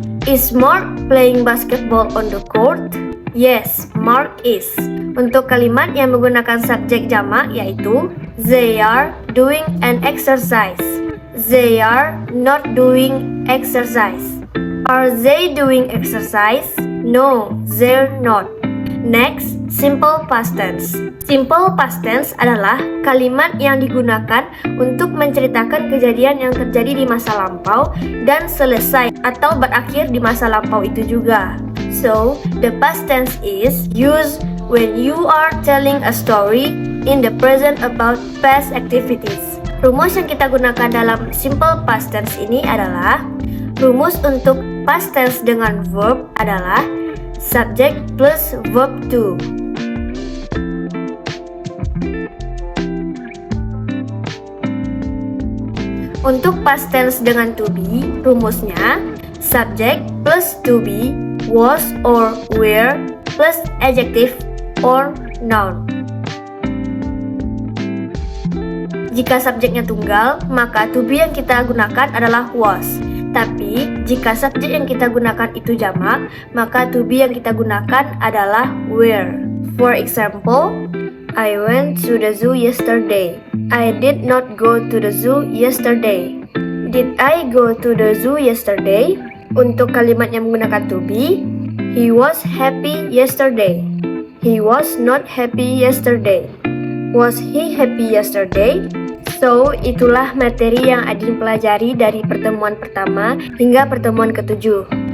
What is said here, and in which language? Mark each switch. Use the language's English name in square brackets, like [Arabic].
[English] Is Mark playing basketball on the court? Yes, Mark is. [Indonesian] Untuk kalimat yang menggunakan subjek jamak, yaitu [English] they are doing an exercise. They are not doing exercise. Are they doing exercise? No, they're not. Next, simple past tense. [Indonesian] Simple past tense adalah kalimat yang digunakan untuk menceritakan kejadian yang terjadi di masa lampau dan selesai atau berakhir di masa lampau itu juga. [English] So, the past tense is used when you are telling a story in the present about past activities. [Indonesian] Rumus yang kita gunakan dalam simple past tense ini adalah rumus untuk past tense dengan verb adalah subject plus verb to. [English] Untuk past tense dengan to be, rumusnya subject plus to be, was or were plus adjective or noun. [Indonesian] Jika subjeknya tunggal, maka to be yang kita gunakan adalah was. Tapi, jika subjek yang kita gunakan itu jamak, maka to be yang kita gunakan adalah were. [English] For example, I went to the zoo yesterday. I did not go to the zoo yesterday. Did I go to the zoo yesterday? [Indonesian] Untuk kalimat yang menggunakan [English] to be, he was happy yesterday. He was not happy yesterday. Was he happy yesterday? [Indonesian] So, itulah materi yang Adin pelajari dari pertemuan pertama hingga pertemuan ke-7.